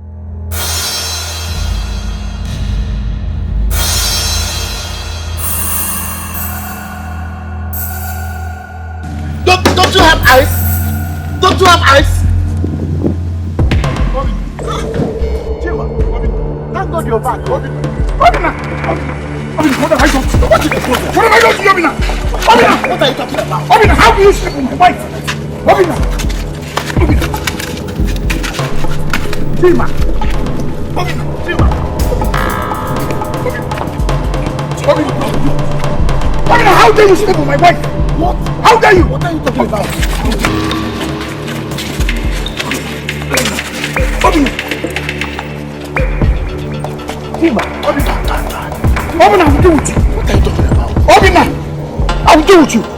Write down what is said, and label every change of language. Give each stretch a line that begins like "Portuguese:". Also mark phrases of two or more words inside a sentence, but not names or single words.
English: Don't you have eyes? Don't you have eyes? Thank God you're back. Obina! What have I done? What have I done to you, Obina? Obina! What are you talking about? Obina, how do you sleep with my wife? Obina! Tima! Obina! Obina, how dare you sleep with my wife? What? How dare you? What are you talking about? Obina! Obina, I will deal with you. What are you talking about? Obina, I will deal with you.